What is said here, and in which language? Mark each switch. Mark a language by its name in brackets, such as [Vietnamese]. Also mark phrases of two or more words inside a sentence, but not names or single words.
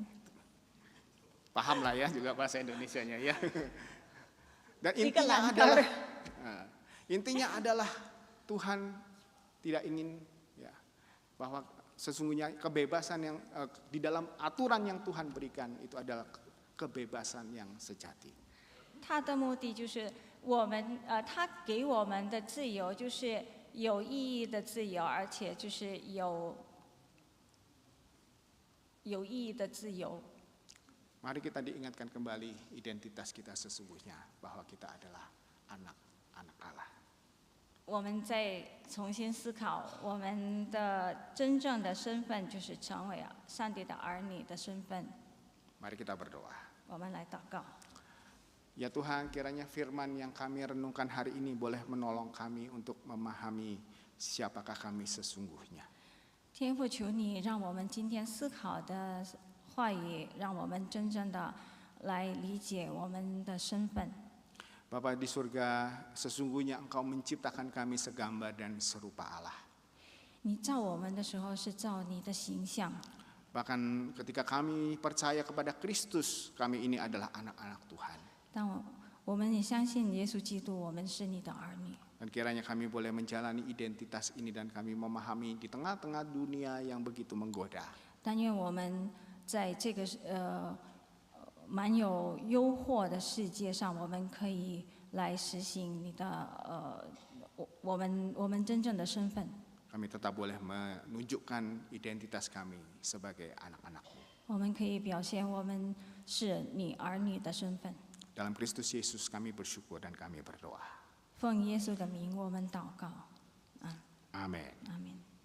[Indonesian] Paham lah ya juga bahasa Indonesianya ya. Dan intinya adalah Tuhan tidak ingin ya bahwa sesungguhnya kebebasan yang di dalam aturan yang Tuhan berikan itu adalah kebebasan yang sejati. [Chinese] 他的目的就是他给我们的自由就是有意义的自由，而且就是有意义的自由。 [Indonesian] Mari kita diingatkan kembali identitas kita sesungguhnya bahwa kita adalah anak-anak Allah. [Chinese] 我们再重新思考我们的真正的身份，就是成为上帝的儿女的身份。 [Indonesian] Mari kita berdoa. [Chinese] 我们来祷告。 [Indonesian] Ya Tuhan, kiranya firman yang kami renungkan hari ini boleh menolong kami untuk memahami siapakah kami sesungguhnya. [Chinese] 天父，求你让我们今天思考的话语，让我们真正的来理解我们的身份。 [Indonesian] Bapa di surga, sesungguhnya Engkau menciptakan kami segambar dan serupa Allah. [Chinese] 你造我们的时候是造你的形象， [Indonesian] Bahkan ketika kami percaya kepada Kristus, kami ini adalah anak-anak Tuhan. [Chinese] 但我们也相信耶稣基督，我们是你的儿女。 [Indonesian] Dan kiranya kami boleh menjalani identitas ini dan kami memahami di tengah-tengah dunia yang begitu menggoda. [Chinese] 但愿我们在这个蛮有诱惑的世界上，我们可以来实行你的我们真正的身份。 [Indonesian] Kami tetap boleh menunjukkan identitas kami sebagai anak-anak-Mu. [Chinese] 我们可以表现我们是你儿女的身份。 [Indonesian] Dalam Kristus Yesus kami bersyukur dan kami berdoa. [Chinese] 奉耶稣的名，我们祷告。 [Indonesian] Amin. [Chinese] 阿门。